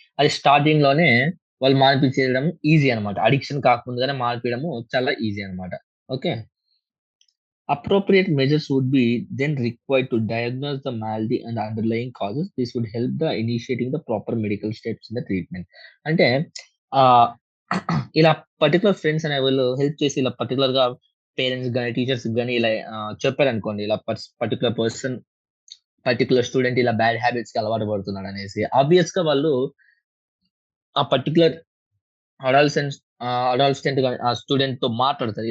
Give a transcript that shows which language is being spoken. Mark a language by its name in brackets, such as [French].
[Telugu] అది స్టార్టింగ్‌లోనే వాళ్ళు మానిపించేయడం ఈజీ అన్నమాట. అడిక్షన్ కాకముందుగానే మానిపియడము చాలా ఈజీ అన్నమాట. Okay. [English] Appropriate measures would be then required to diagnose the malady and underlying causes. This would help the initiating the proper medical steps in the treatment. [Telugu] అంటే ఆహ్, ఇలా particular friends అనేవోళ్ళు help చేసి ఇలా పర్టిక్యులర్‌గా parents గాని, teachers గాని ఇలా చెప్పారనుకోండి. ఇలా పర్టిక్యులర్ పర్సన్, పర్టిక్యులర్ స్టూడెంట్ ఇలా బ్యాడ్ హ్యాబిట్స్‌కి అలవాటు పడుతున్నాడనేసి. ఆబ్వియస్‌గా వాళ్ళు ఆ పర్టిక్యులర్ అడాలసెన్స్ అడాలసెంట్ గాని ఆ స్టూడెంట్‌తో మాట్లాడతారు.